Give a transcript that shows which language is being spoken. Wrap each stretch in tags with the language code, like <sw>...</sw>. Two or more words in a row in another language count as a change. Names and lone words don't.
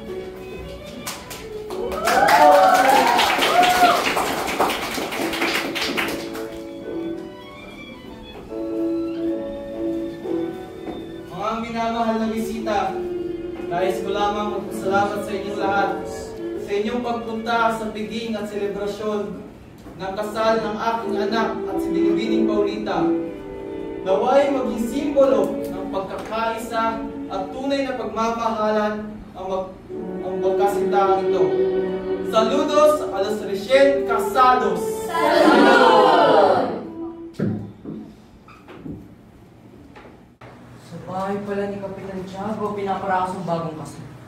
<tl>Mga minamahal na bisita, nais ko lamang magpasalamat sa inyong lahat sa inyong pagpunta sa piging at selebrasyon ng kasal ng aking anak at si Binibining Paulita. Naway maging simbolo ng pagkakaisa at tunay na pagmamahalan ang magkasintahan ito.</tl> <es>Saludos a los recién casados! Salud!</es> <tl>Sa bahay pala ni Kapitan Tiago, pinaparaos ang bagong kasal.</tl>